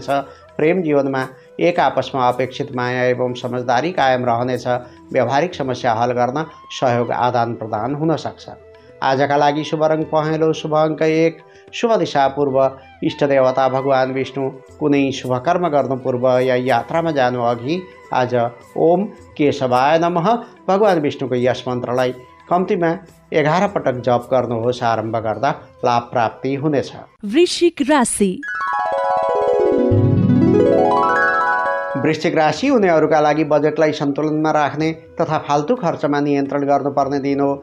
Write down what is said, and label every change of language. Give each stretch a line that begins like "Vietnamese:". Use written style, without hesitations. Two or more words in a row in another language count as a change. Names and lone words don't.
Nepali: प्रेम जीवनमा एक आपसमा अपेक्षित माया एवं समझदारी कायम रहनेछ। व्यावहारिक समस्या हल गर्न सहयोग आदान प्रदान हुन सक्छ। आजका लागि शुभ रङ पहेँलो, शुभ अङ्क 1, शुभ दिशा पूर्व। इष्ट देवता भगवान विष्णु। कुनै शुभ कर्म गर्नु पूर्व या यात्रामा जानु अघि आज
Sanskrit: ओम केशवाय नमः
Nepali: भगवान विष्णुको यस मन्त्रलाई कम्तीमा 11 पटक जप गर्नुहोस्। आरम्भ गर्दा लाभ प्राप्ति हुनेछ। वृश्चिक राशि। वृश्चिक राशि हुनेहरूका लागि बजेटलाई सन्तुलनमा राख्ने तथा फाल्तु खर्चमा नियन्त्रण गर्नुपर्ने दिन हो।